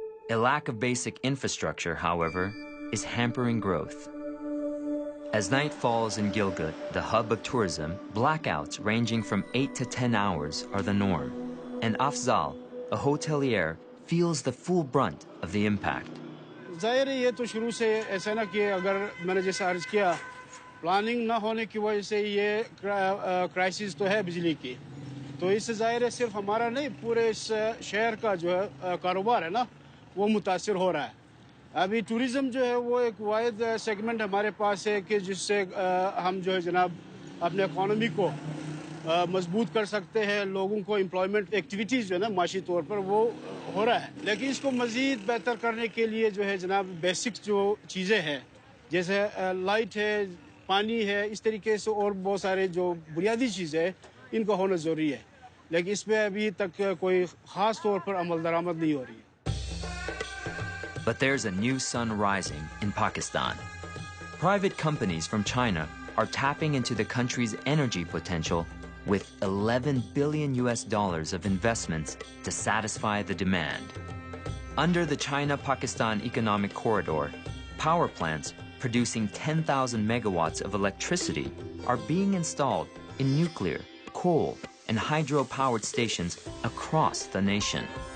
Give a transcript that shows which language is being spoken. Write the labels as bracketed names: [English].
[English] A lack of basic infrastructure, however, is hampering growth. As night falls in Gilgit, the hub of tourism, blackouts ranging from 8 to 10 hours are the norm. And Afzal, a hotelier, feels the full brunt of the impact. [Hindi] ज़ाहिर है ये तो शुरू से ऐसा ना कि अगर मैंने जैसा अर्ज किया प्लानिंग ना होने की वजह से ये क्राइसिस तो है बिजली की, तो इससे ज़ाहिर है सिर्फ हमारा नहीं पूरे इस शहर का जो है कारोबार है ना वो मुतासिर हो रहा है। अभी टूरिज़म जो है वो एक वाहिद सेगमेंट हमारे पास है कि जिससे हम जो है जनाब अपने इकॉनमी को मजबूत कर सकते हैं, लोगों को एम्प्लॉयमेंट एक्टिविटीज़ जो है ना माशी तौर पर वो हो रहा है। लेकिन इसको मज़ीद बेहतर करने के लिए जो है जनाब बेसिक जो चीज़ें हैं जैसे लाइट है, पानी है, इस तरीके से और बहुत सारे जो बुनियादी चीज़ें हैं इनका होना ज़रूरी है, लेकिन इस पर अभी तक कोई ख़ास तौर पर अमल दरामद नहीं हो रही है। [English] But there's a new sun rising in Pakistan. Private companies from China are tapping into the country's energy potential with $11 billion of investments to satisfy the demand. Under the China-Pakistan Economic Corridor, power plants producing 10,000 megawatts of electricity are being installed in nuclear, coal, and hydro-powered stations across the nation.